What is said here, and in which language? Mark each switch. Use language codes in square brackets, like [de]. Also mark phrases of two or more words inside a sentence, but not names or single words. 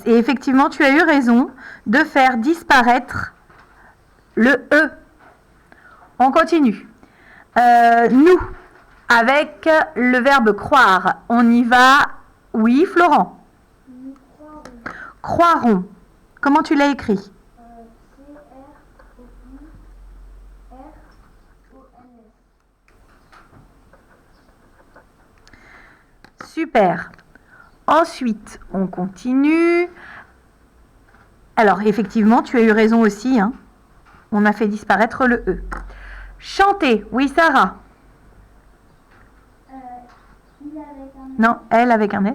[fr] Et effectivement, tu as eu raison de faire disparaître le E. On continue. Nous, avec le verbe croire, on y va. Oui, Florent. Nous croirons. Croirons. Comment tu l'as écrit? C-R-O-I-R-O-N-S. Super. Ensuite, on continue. Alors, effectivement, tu as eu raison aussi. Hein. On a fait disparaître le E. Chanter. Oui, Sarah. Il avec un S. Non, elle avec un S.